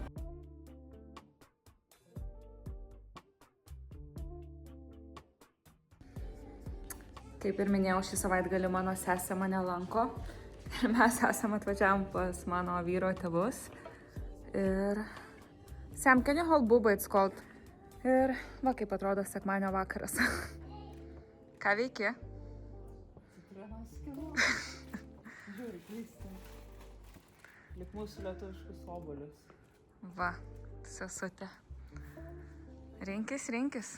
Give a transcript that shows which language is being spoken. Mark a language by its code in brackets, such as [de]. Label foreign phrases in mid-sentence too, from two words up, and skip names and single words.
[lt] Kaip ir minėjau, šį savaitgalį mano sesė mane lanko. Ir mes esam atvažiavom pas mano vyro tėvus. [en] Ir Sam, can you hold Buba, it's called? [lt] Ir va kaip atrodo sekmadienio vakaras. Ką veiki? Citrinos skinu. Žiūri, klysti. Lik mūsų lietuviškus obuolius. Va, sesutė. Rinkis.